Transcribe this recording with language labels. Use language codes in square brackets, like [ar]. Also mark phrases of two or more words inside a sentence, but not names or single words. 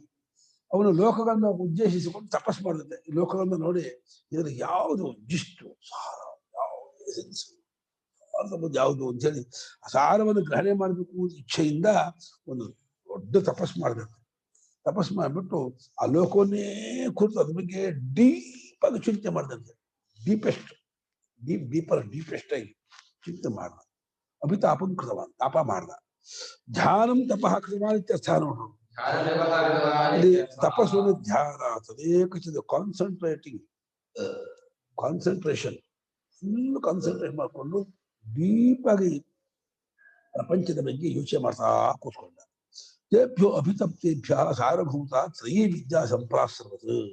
[kn] ಅವನು ಲೋಕಗಳನ್ನ ಉದ್ದೇಶಿಸಿಕೊಂಡು ತಪಸ್ ಮಾಡುತ್ತೆ. ಈ ಲೋಕಗಳನ್ನ ನೋಡಿ ಇದ್ರ ಯಾವುದು ಜಿಷ್ಟು ಸಾರ, ಯಾವುದು ಅಂತ ಹೇಳಿ ಸಾರವನ್ನು ಗ್ರಹಣೆ ಮಾಡಬೇಕು ಇಚ್ಛೆಯಿಂದ ಒಂದು ದೊಡ್ಡ ತಪಸ್ ಮಾಡಬೇಕು. ತಪಸ್ ಮಾಡಿಬಿಟ್ಟು ಆ ಲೋಕವನ್ನೇ ಕುರಿತು ಅದ್ರ ಬಗ್ಗೆ ಡೀಪ್ ಆಗಿ ಚಿಂತೆ ಮಾಡಿದಂತೆ. ಡೀಪೆಸ್ಟ್ ಆಗಿ ಚಿಂತೆ ಮಾಡ್ದ. [sa] ಅಭಿತಾಪಂ ಕೃತವಾನ್, [kn] ತಾಪ ಮಾಡ್ದ. [sa] ಧ್ಯಾನಂ ತಪಃ ಕೃತವಾನ್ ಇತ್ಯರ್ಥ ನೋಡ್ರು. [kn] ಇಲ್ಲಿ ತಪಸ್ಸು ಧ್ಯಾನ, ತದೇಕಚಿತ ಕಾನ್ಸಂಟ್ರೇಷನ್, [en] full concentrate [kn] ಮಾಡಿಕೊಂಡು ಡೀಪ್ ಆಗಿ ಪ್ರಪಂಚದ ಬಗ್ಗೆ ಯೋಚನೆ ಮಾಡ್ತಾ ಕೂತ್ಕೊಂಡ. [sa] ತೇಭ್ಯೋ ಅಭಿತಪ್ತೇಭ್ಯ ಸಾರಭೂತ ತ್ರಯೀ ವಿದ್ಯಾ ಸಂಪ್ರಾಸ್ರವತ್.